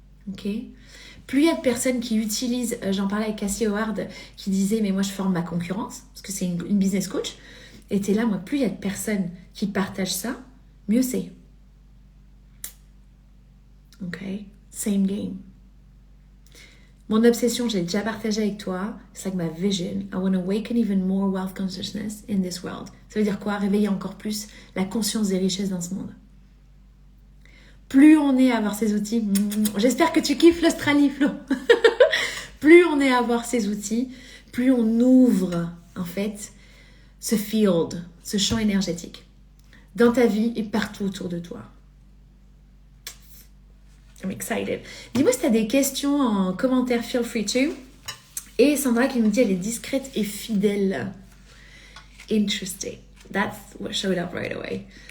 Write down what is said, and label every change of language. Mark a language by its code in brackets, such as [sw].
[fr] Ok? Plus il y a de personnes qui utilisent, j'en parlais avec Cassie Howard, qui disait, mais moi je forme ma concurrence, parce que c'est une business coach. Et t'es là, moi, plus il y a de personnes qui partagent ça, mieux c'est. Ok? Same game. Mon obsession, j'ai déjà partagé avec toi, c'est [en] like my vision. I want to awaken even more wealth consciousness in this world. [fr] Ça veut dire quoi? Réveiller encore plus la conscience des richesses dans ce monde. Plus on est à avoir ces outils, j'espère que tu kiffes l'Australie, Flo. Plus on est à avoir ces outils, plus on ouvre, en fait, ce field, ce champ énergétique, dans ta vie et partout autour de toi. [en] I'm excited. [fr] Dis-moi si tu as des questions en commentaire, [en] feel free to. [fr] Et Sandra qui me dit, elle est discrète et fidèle. [en] Interesting. That's what showed up right away.